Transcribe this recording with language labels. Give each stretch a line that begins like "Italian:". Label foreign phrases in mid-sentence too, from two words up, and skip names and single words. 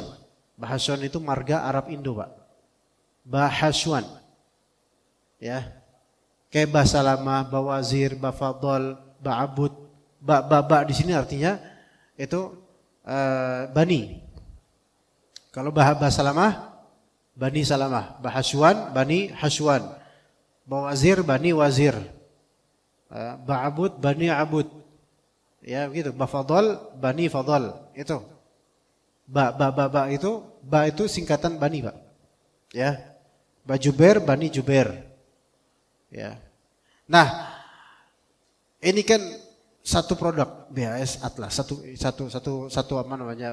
Indonesian: Bahasuan itu marga Arab Indo, Pak. Bahasuan. Ya. Kayak Basalamah, Bawazir, Bafadol, Ba'abud, Ba di sini artinya itu Bani. Kalau Basalamah, Bani Salamah. Bahasuan, Bani Hasuan. Bawazir, Bani Wazir. Ba'abud, Bani Abud. Ya begitu. Bafadol, Bani Fadol. Itu. Ba itu singkatan Bani, Pak. Ya. Bajuber, Bani Juber. Ya. Nah, ini kan satu produk BHS Atlas, satu apa namanya?